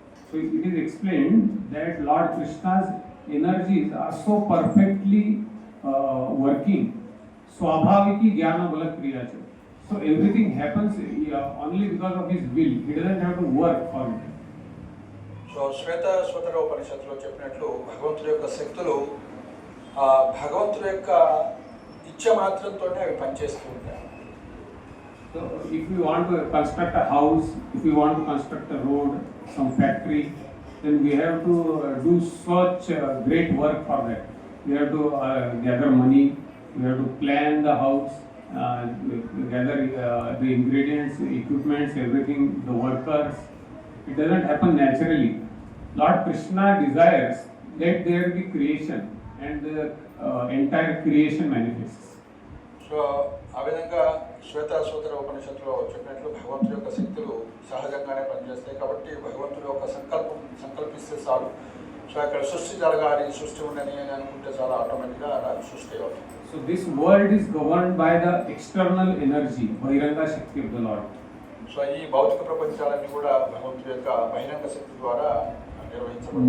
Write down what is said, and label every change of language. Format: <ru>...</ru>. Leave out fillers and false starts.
<en>So it is explained that Lord Krishna's energies are so perfectly working.</en> <sa>Swabhaviki Jnana Bala Kriyacha.</sa> <en>So everything happens only because of his will. He doesn't have to work for it.</en> <te>So శ్వేతశ్వతర ఉపనిషత్తులో చెప్పినట్లు భగవంతుడి యొక్క శక్తులు భగవంతుడి యొక్క ఇచ్చ మాత్రంతోనే అవి పనిచేస్తూ ఉంటాయి.</te> <en>So if you want to construct a house, if you want to construct a road, some factory, then we have to do such great work for that. We have to gather money, we have to plan the house, gather the ingredients, equipments, everything, the workers. It doesn't happen naturally. Lord Krishna desires that there be creation and the entire creation manifests.</en> <te>So ఆ విధంగా శ్వేతశ్వతర ఉపనిషత్తులో చెప్పినట్లు భగవంతుడి యొక్క శక్తులు సహజంగానే పనిచేస్తాయి. కాబట్టి భగవంతుడి యొక్క సంకల్పిస్తే చాలు. సో అక్కడ సృష్టి జరగాలి, సృష్టి ఉండని అని అనుకుంటే చాలా ఆటోమేటిక్గా అలా సృష్టి అవుతుంది.</te> <en>So this world is governed by the external energy, Bahiranga Shakti of the Lord.</en> <te>So ఈ భౌతిక ప్రపంచాలన్నీ కూడా భగవంతుడి యొక్క బహిరంగ శక్తి ద్వారా నిర్వహించబడతాయి.</te>